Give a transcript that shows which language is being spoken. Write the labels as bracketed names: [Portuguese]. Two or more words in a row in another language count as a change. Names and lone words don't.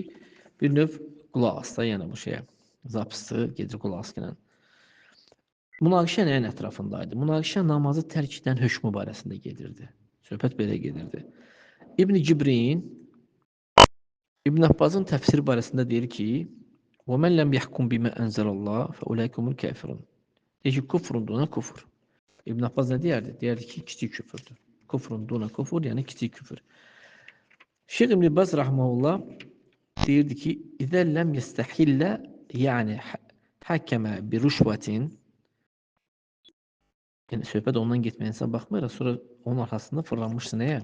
[Azerbaijani] Bir növ qulaq as da, yəni bu şeyə. Zapsı gedir qulaq as gələn. Münaqişə nəyin ətrafındaydı? Münaqişə namazı tərk edən hökmü barəsində gedirdi. Söhbət belə gedirdi. İbn Cibrin İbn Abbasın təfsiri barəsində deyir ki, [Arabic] وَمَنْ لَمْ يَحْكُمْ بِمَا أَنْزَلَ اللّٰهِ فَأُولَٰئِكَ هُمُ الْكَافِرُونَ. [Azerbaijani] Deyir ki, [Arabic] كفر دون كفر. [Azerbaijani] İbn Abbas nə deyərdi? Deyərdi ki, kiçik küfürdür. [Arabic] كفر دون كفر, [Azerbaijani] yəni kiçik küfür. Şeyh İbn Baz rahmetullah deyirdi ki, [Arabic] إذا لم يستحله, [Azerbaijani] yəni həkəmə bir rüşvətin, yəni söhbət ondan getməyinsə baxmayaraq, sonra onun arxasında fırlanmışdı nəyə?